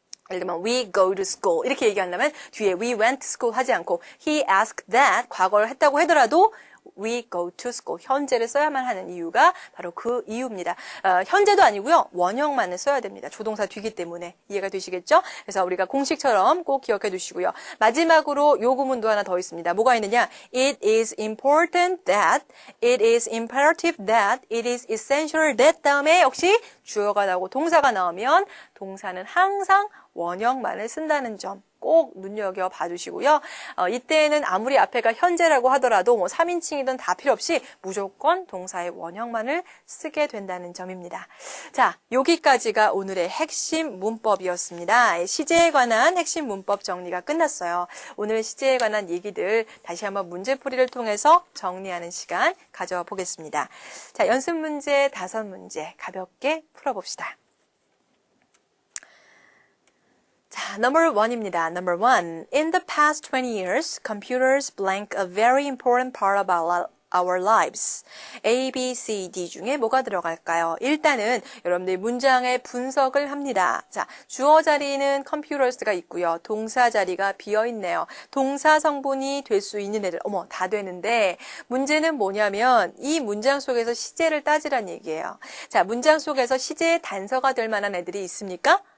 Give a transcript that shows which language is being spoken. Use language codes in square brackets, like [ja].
[ko] 예를 들면 [en] we go to school [ko] 이렇게 얘기한다면 뒤에 [en] we went to school [ko] 하지 않고 [en] he asked that [ko] 과거를 했다고 하더라도 [en] we go to school [ko] 현재를 써야만 하는 이유가 바로 그 이유입니다. 현재도 아니고요. 원형만을 써야 됩니다. 조동사 뒤기 때문에 이해가 되시겠죠? 그래서 우리가 공식처럼 꼭 기억해 두시고요. 마지막으로 요구문도 하나 더 있습니다. 뭐가 있느냐? [en] It is important that, it is imperative that, it is essential that [ko] 다음에 역시 주어가 나오고 동사가 나오면 동사는 항상 원형만을 쓴다는 점 꼭 눈여겨 봐주시고요. 이때는 아무리 앞에가 현재라고 하더라도 뭐 3인칭이든 다 필요 없이 무조건 동사의 원형만을 쓰게 된다는 점입니다. 자, 여기까지가 오늘의 핵심 문법이었습니다. 시제에 관한 핵심 문법 정리가 끝났어요. 오늘 시제에 관한 얘기들 다시 한번 문제풀이를 통해서 정리하는 시간 가져보겠습니다. 자, 연습 문제 5문제 가볍게 풀어봅시다. 자, number 1입니다. [en] Number 1. In the past 20 years, computers blank a very important part of our lives. [ko] A, B, C, D 중에 뭐가 들어갈까요? 일단은 여러분들 문장의 분석을 합니다. 자, 주어 자리는 computers가 있고요. 동사 자리가 비어있네요. 동사 성분이 될 수 있는 애들, 어머, 다 되는데 문제는 뭐냐면 이 문장 속에서 시제를 따지란 얘기예요. 자, 문장 속에서 시제의 단서가 될 만한 애들이 있습니까?